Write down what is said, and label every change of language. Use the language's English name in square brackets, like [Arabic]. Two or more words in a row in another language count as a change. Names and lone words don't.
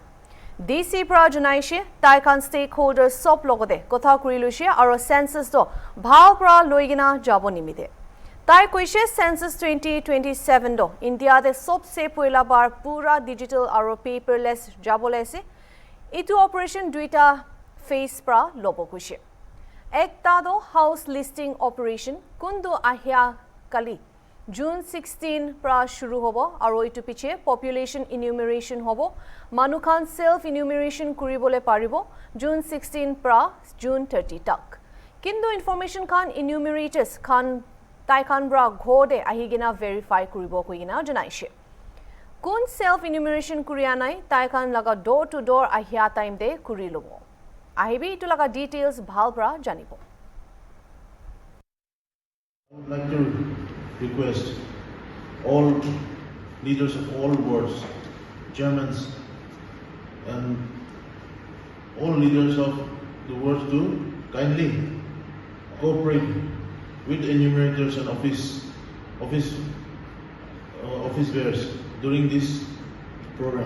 [Naga Pidgin] DC pra junaishe taikan stakeholders sop logode kotha kurilushe aro census do bhal pra loigina jabo nimite. Tai koishe census 2027 do India de sobse poila bar pura digital aro paperless jabole se itu operation duita phase pra lobo koishe. Ekta do [English] house listing operation [Naga Pidgin] kundu ahya kali June 16 pra shuru hobo aro itu piche [English] population enumeration [Naga Pidgin] hobo manukhan [English] self enumeration [Naga Pidgin] kuribole paribo June 16 pra June 30 tak kindu information khan enumerators khan tai khan bra ghode ahigina verify kuribo kuigina janaishe kun [English] self enumeration [Naga Pidgin] kurianai tai khan laga [English] door to door [Naga Pidgin] ahia time de kurilobo ahibi itu laga details bhal bra janibo. [English] I would like to request all leaders of all wards, Germans, and all leaders of the wards to kindly cooperate with enumerators and office bearers during this program.